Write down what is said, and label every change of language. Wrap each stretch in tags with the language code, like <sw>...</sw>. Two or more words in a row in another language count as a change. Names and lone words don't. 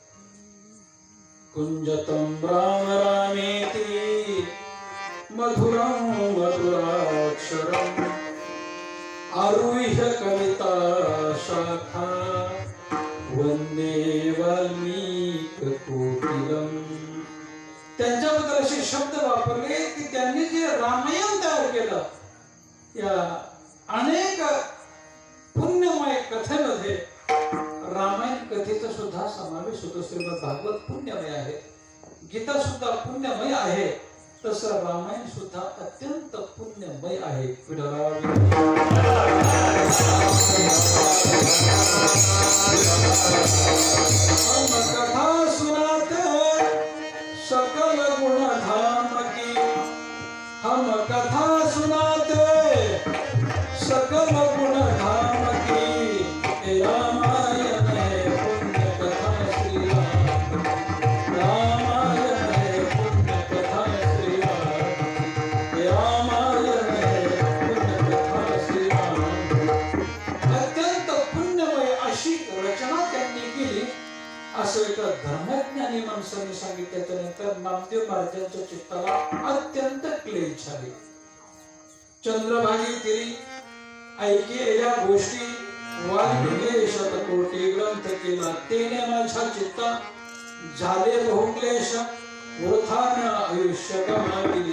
<sa>कुंजतम राम रामेति मधुरम मधुराक्षरम आरुह्य कविता शाखा वंदे वाल्मीक कोकिलम.</sa> <mr>त्यांच्याबद्दल असे शब्द वापरले की त्यांनी जे रामायण तयार केलं या अनेक पुण्यमय कथेमध्ये रामायण कथेचा सुद्धा समावेश होतो. श्रीमद भागवत पुण्यमय आहे, गीता सुद्धा पुण्यमय आहे, तसं रामायण सुद्धा अत्यंत पुण्यमय आहे.</mr> <hi>कथा सुनाते सकल गुण धाम की, हम कथा सुनाते सकल गुण धाम की, रामायण है पुण्य कथा श्री राम, रामायण है पुण्य कथा श्री राम, रामायण है पुण्य कथा श्री राम.</hi> <mr>अत्यंत पुण्यमय अशी रचना त्यांनी केली असं एका धर्मज्ञानी माणसाने सांगितल्याच्या नंतर नामदेव महाराजांच्या चित्ताला अत्यंत क्लेश झाले. चंद्रभागी तिरी ऐकेल्या गोष्टी वाल्मिकी शतकोटी ग्रंथ केला, तेने माझ्या चित्ता झाले बहुक्लेश, वृथाने आयुष्य गमाविले.</mr>